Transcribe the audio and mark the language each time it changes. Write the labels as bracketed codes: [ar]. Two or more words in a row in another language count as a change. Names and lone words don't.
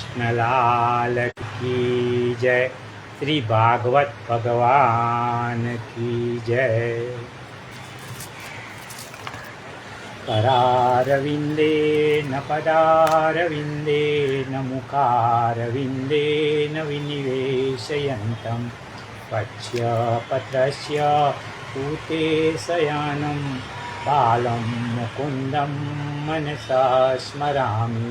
[hi] कृष्णलाल की जय। श्री भागवत भगवान की जय। [sa] करारविंदे न पदारविंदे न मुखारविंदे न विनिवेशयन्तं पच्य पत्रस्य पूते शयानं बालं मुकुन्दं मनसा स्मरामि।